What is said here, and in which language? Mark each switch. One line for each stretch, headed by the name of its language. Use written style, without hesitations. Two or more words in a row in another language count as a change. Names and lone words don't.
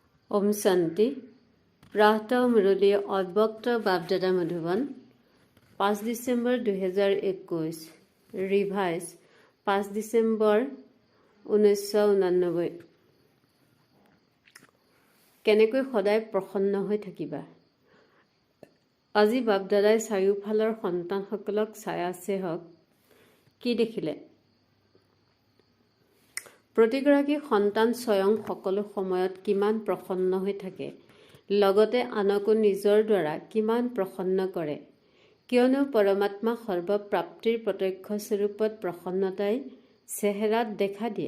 Hindi: ओम शांति प्रातः मुरली अव्यक्त बापदादा मधुबन 5 डिसेम्बर 2021 रिभाइज 5 डिसेम्बर 1989
Assamese: কেনেকৈ সদায় প্ৰসন্ন হৈ থাকিবা। আজি বাপদাদাই চাৰিওফালৰ সন্তানসকলক চাই আছে হওক কি দেখিলে। প্ৰতিগৰাকী সন্তান স্বয়ং সকলো সময়ত কিমান প্ৰসন্ন হৈ থাকে, লগতে আনকো নিজৰ দ্বাৰা কিমান প্ৰসন্ন কৰে, কিয়নো পৰমাত্মা সৰ্বপ্ৰাপ্তিৰ প্ৰত্যক্ষ স্বৰূপত প্ৰসন্নতাই চেহেৰাত দেখা দিয়ে।